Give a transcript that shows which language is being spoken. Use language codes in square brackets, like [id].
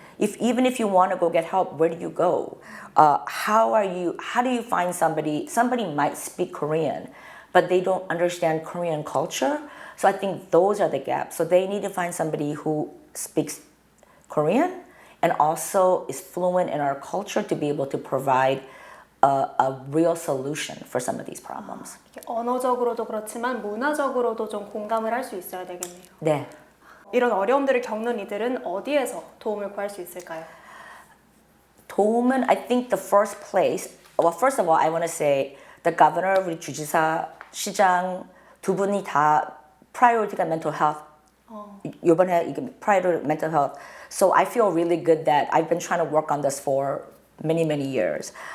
[en] Even if you want to go get help, where do you go? How do you find somebody might speak Korean, but they don't understand Korean culture. So I think those are the gaps. So they need to find somebody who speaks Korean and also is fluent in our culture to be able to provide a real solution for some of these problems. [ko] 언어적으로도 그렇지만 문화적으로도 좀 공감을 할 수 있어야 되겠네요. 네. 이런 어려움들을 겪는 이들은 어디에서 도움을 구할 수 있을까요? 도움은 [en] I think the first place. Well, first of all, I want to say the governor, [ko] 우리 주지사, 시장 두 분이 다 priority가 [en] mental health. [ko] 이번에 이게 [en] priority mental health. So I feel really good that I've been trying to work on this for many years.